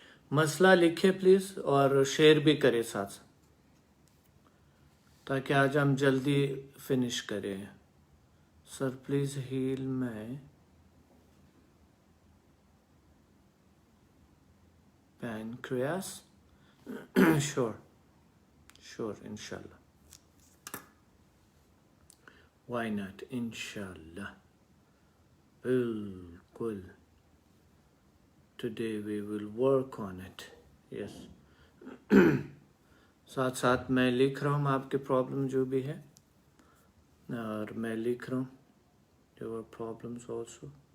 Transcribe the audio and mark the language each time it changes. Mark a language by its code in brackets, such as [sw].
[ur] مسئلہ لکھے پلیز اور شیئر بھی کرے ساتھ ساتھ تاکہ آج ہم جلدی فنش کریں. [en] Sir please help my pancreas. sure inshallah, why not, inshallah, [ur] بالکل. [en] today we will work on it, yes. [ur] ساتھ ساتھ میں لکھ رہا ہوں آپ کے پرابلم جو بھی ہے اور میں لکھ رہا ہوں [en] your problems also.